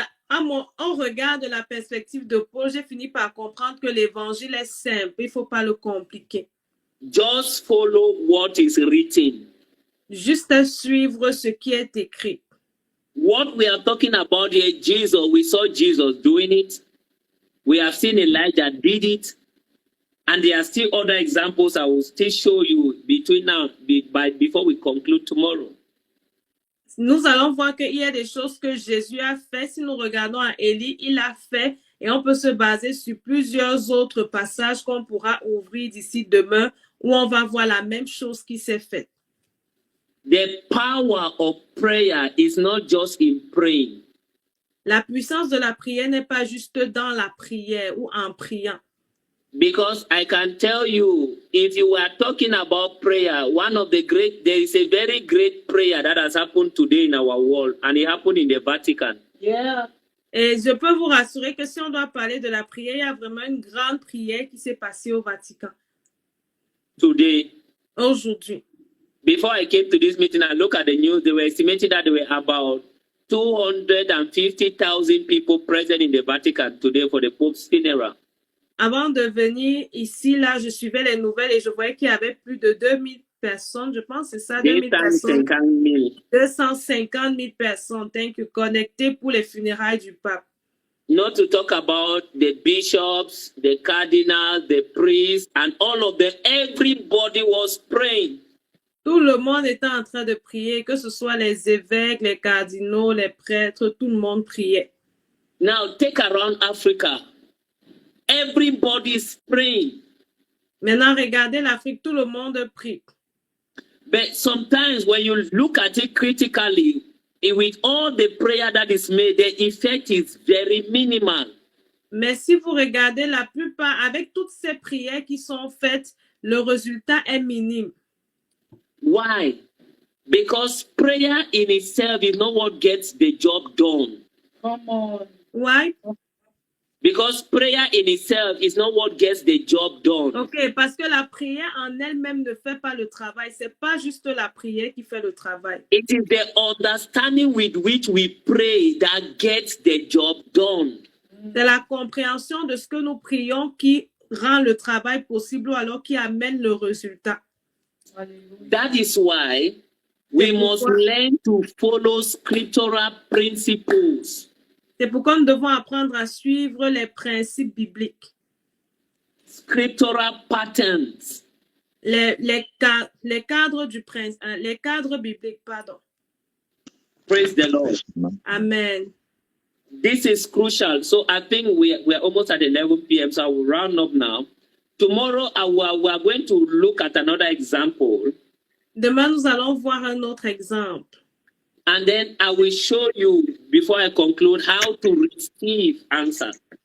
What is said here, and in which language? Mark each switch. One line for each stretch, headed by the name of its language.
French: Au regard de la perspective de Paul, j'ai fini par comprendre que l'évangile est simple. Il ne faut pas le compliquer.
English: Just follow what is written.
French: Juste suivre ce qui est écrit.
English: What we are talking about here, Jesus, we saw Jesus doing it. We have seen Elijah did it. And there are still other examples I will still show you between now, before we conclude tomorrow.
French: Nous allons voir qu'il y a des choses que Jésus a fait. Si nous regardons à Élie, il a fait et on peut se baser sur plusieurs autres passages qu'on pourra ouvrir d'ici demain où on va voir la même chose qui s'est faite.
English: The power of prayer is not just in praying.
French: La puissance de la prière n'est pas juste dans la prière ou en priant.
English: Because I can tell you, if you were talking about prayer, there is a very great prayer that has happened today in our world, and it happened in the Vatican. Yeah.
French: Et je peux vous rassurer que si on doit parler de la prière, il y a vraiment une grande prière qui s'est passée au Vatican.
English: Today.
French: Aujourd'hui.
English: Before I came to this meeting, I looked at the news. They were estimating that there were about 250,000 people present in the Vatican today for the Pope's funeral.
French: Avant de venir ici, là, je suivais les nouvelles et je voyais qu'il y avait plus de 2000 personnes, je pense que c'est ça, 2000 personnes. 250 000 personnes,
English: thank you,
French: connectées pour les funérailles du pape.
English: Not to talk about the bishops, the cardinals, the priests, and all of them. Everybody was praying.
French: Tout le monde était en train de prier, que ce soit les évêques, les cardinaux, les prêtres, tout le monde priait.
English: Now, take around Africa. Everybody is praying.
French: Maintenant, regardez l'Afrique, tout le monde prie.
English: But sometimes when you look at it critically, with all the prayer that is made, the effect is very minimal.
French: Mais si vous regardez la plupart, avec toutes ces prières qui sont faites, le résultat est minime.
English: Why? Because prayer in itself is not what gets the job done. Come on. Why? Because prayer in itself is not what gets the job done.
French: Ok, parce que la prière en elle-même ne fait pas le travail. C'est pas juste la prière qui fait le travail.
English: It is the understanding with which we pray that gets the job done.
French: C'est la compréhension de ce que nous prions qui rend le travail possible ou alors qui amène le résultat.
English: That is why we must learn to follow scriptural principles.
French: C'est pourquoi nous devons apprendre à suivre les principes bibliques.
English: Scriptural patterns.
French: Les cadres bibliques, pardon.
English: Praise the Lord. Amen. This is crucial. So I think we're almost at 11 p.m. So I will round up now. Tomorrow we are going to look at another example.
French: Demain, nous allons voir un autre exemple.
English: And then I will show you, before I conclude, how to receive answers.